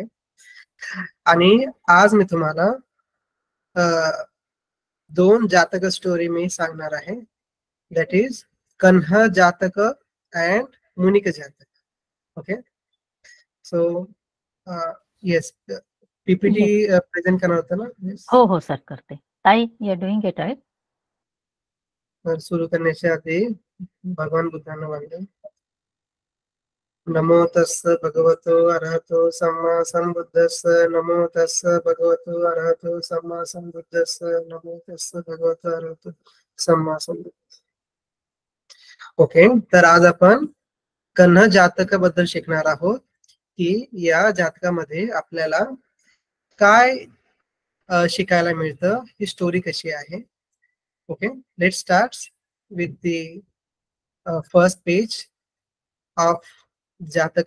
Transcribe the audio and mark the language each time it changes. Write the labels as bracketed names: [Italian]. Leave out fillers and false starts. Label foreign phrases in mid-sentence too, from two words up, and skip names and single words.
[Marathi] आणि आज मी तुम्हाला 2 जातक स्टोरी मी सांगणार आहे. [English] दॅट इज कन्हा जातक अँड मुनिक जातक. OK, so yes, PPT present [Marathi] करणार होतं ना? हो हो सर, करते. ताई, [English] You are doing it right. [Marathi] तर सुरू करण्याच्या आधी भगवान बुद्धांना वंदन. [Pali] नमो तस्स भगवतो अरहतो सम्मा संबुद्धस्स. नमो तस्स भगवतो अरहतो सम्मा संबुद्धस्स. नमो तस्स भगवतो अरहतो सम्मा संबुद्धस्स. [Marathi] ओके, तर आज आपण कन्हा जातक बद्दल शिकणार आहोत की या जातकामध्ये आपल्याला काय शिकायला मिळतं, ही स्टोरी कशी आहे. [English] OK, let start with the first page of जातक.